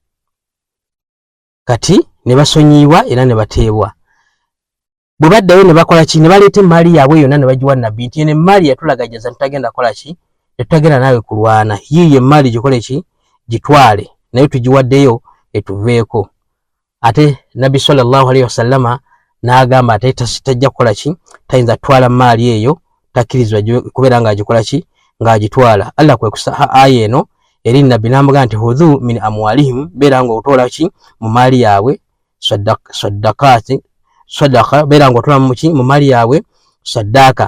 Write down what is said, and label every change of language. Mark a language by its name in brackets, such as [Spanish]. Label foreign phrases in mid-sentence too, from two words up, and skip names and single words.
[Ganda] Kati ne basonyiibwa era ne bateebwa. Bwe baddayo ne bakola ki, ne baleeta emaali yaabwe yonna ne bagiwa nabbi nti eno emaali yatulagajaza netutagenda kola ki, netutagenda naawe kulwana, yiiyo emaali gikole ki, gitwale, naye tugiwaddeyo etuveeko. Ate nabbi [Arabic] صلى الله عليه وسلم [Ganda] n'agamba ate tajja kukola ki, tayinza twala maali eyo, takkirizibwa kubeera ng'agikola ki, ng'agitwala. Allah kwe kusa aya eno eri nabbi n'amugamba nti [Arabic] خذ من أموالهم, [Ganda] beera ng'otoola ki, mu maali yaabwe sadaka, beera ng'otoola mu maali yaabwe saddaaka.